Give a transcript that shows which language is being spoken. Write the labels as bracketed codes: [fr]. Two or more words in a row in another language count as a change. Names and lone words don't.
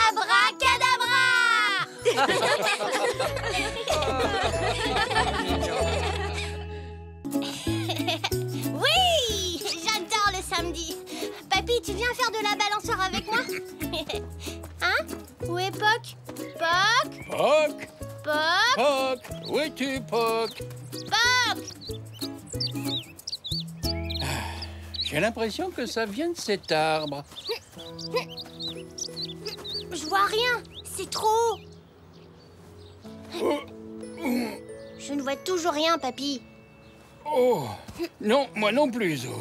[fr] Oui! J'adore le samedi. Papy, tu viens faire de la balançoire avec moi? Hein? Où est Poc? Poc? Poc! Poc? Poc! Où es-tu, Poc? Poc! J'ai l'impression que ça vient de cet arbre. Je vois rien, c'est trop haut. Je ne vois toujours rien, papy. Oh, non, moi non plus, Zo.